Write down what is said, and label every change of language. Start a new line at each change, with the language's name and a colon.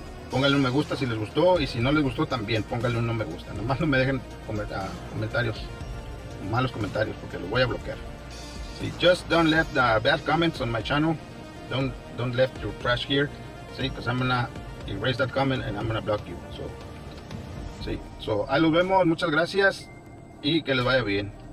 Spanish: pónganle un me gusta si les gustó, y si no les gustó también pónganle un no me gusta. Nomás no me dejen comentarios, malos comentarios, porque los voy a bloquear.
English: See, just don't let the bad comments on my channel. Don't left your trash here. See, because I'm gonna erase that comment and I'm gonna block you.
Spanish: So ahí los vemos. Muchas gracias y que les vaya bien.